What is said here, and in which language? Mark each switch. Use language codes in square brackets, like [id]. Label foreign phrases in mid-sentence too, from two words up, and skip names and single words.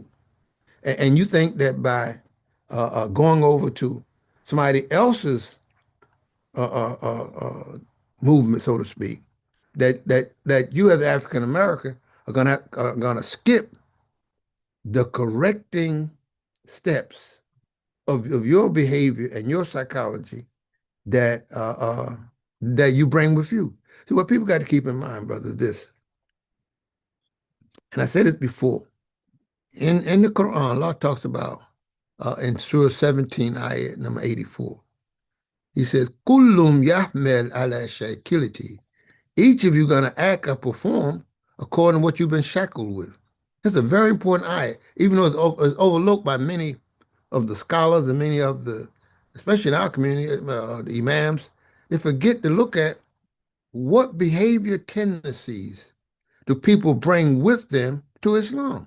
[en] And you think that by going over to somebody else's uh, uh, uh, uh, movement, so to speak, that you as African American are gonna skip the correcting steps of your behavior and your psychology that you bring with you. So what people got to keep in mind, brother, is this, and I said this before. In the Quran, Allah talks about in Surah 17, ayat number 84. He says, [ar] "كل يعمل على شاكلته." [en] Each of you gonna act or perform according to what you've been shackled with. It's a very important ayat, even though it's overlooked by many of the scholars and many of especially in our community, the imams. They forget to look at what behavior tendencies do people bring with them to Islam.